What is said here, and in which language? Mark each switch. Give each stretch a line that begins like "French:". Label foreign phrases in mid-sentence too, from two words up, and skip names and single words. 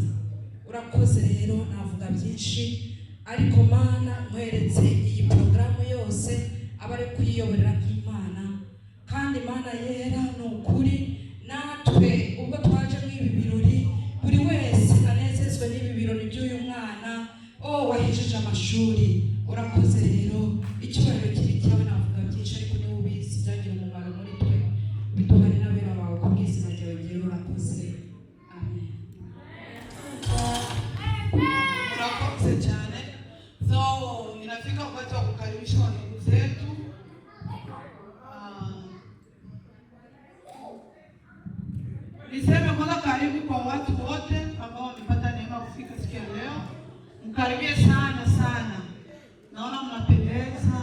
Kinyarwanda: Urakoze rero, navuga byinshi ariko Mana nkweretse iyi porogaramu yose aba ari kuyiyoborera nk'Imana, kandi Mana yera ni ukuri natwe ubwo twaje mw'ibi birori buri wese anezezwe n'ibi birori by'uyu mwana wahishije amashuri. Urakoze rero, icyubahiro kiri cyawe, navuga byinshi ariko niwe ubizi byagira umumaro muri twe, biduhane n'abera bawe ku bw'izina ryawe rero. Urakoze, amen. Urakoze cyane.
Swahili: So inafika wakati wa kukaribisha ndugu zetu. Niseme kwanza karibu kwa watu wote ambao wamepata neema kufika siku ya leo. Mkaribie sana sana. Naona mnapendeza.